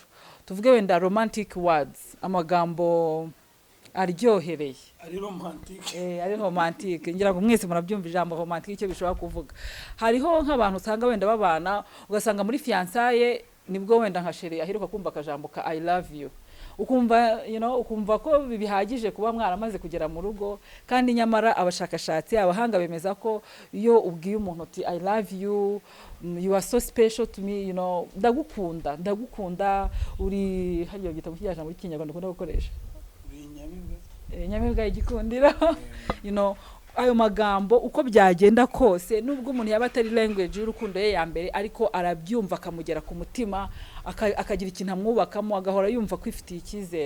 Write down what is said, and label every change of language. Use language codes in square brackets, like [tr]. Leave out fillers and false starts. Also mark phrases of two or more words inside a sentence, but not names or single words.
[rw] Tuvuge wenda [en] romantic words, [rw] amagambo aryohereye, ari romantique. Ngira ngo mwese murabyumva ijambo romantique icyo bishobora kuvuga. Hariho nk'abantu usanga wenda babana, ugasanga muri fiançailles nibwo wenda nka chérie aheruka kumva akajambo ka [en] I love you, [rw] ukumva ukumva ko bihagije kuba mwaramaze kugera mu rugo. Kandi nyamara abashakashatsi, abahanga bemeza ko iyo ubwiye umuntu ati [en] I love you, you are so special to me, [rw] ndagukunda, uri hariyo gitabo kijyana muri Kinyarwanda ukunda gukoresha, nyamibwa igikundira. Ayo magambo uko byagenda kose, nubwo umuntu yaba atari language y'urukundo ye ya mbere, ariko arabyumva akamugera ku mutima, akagira ikintu amwubakamo, agahora yumva kwifitiye icyizere.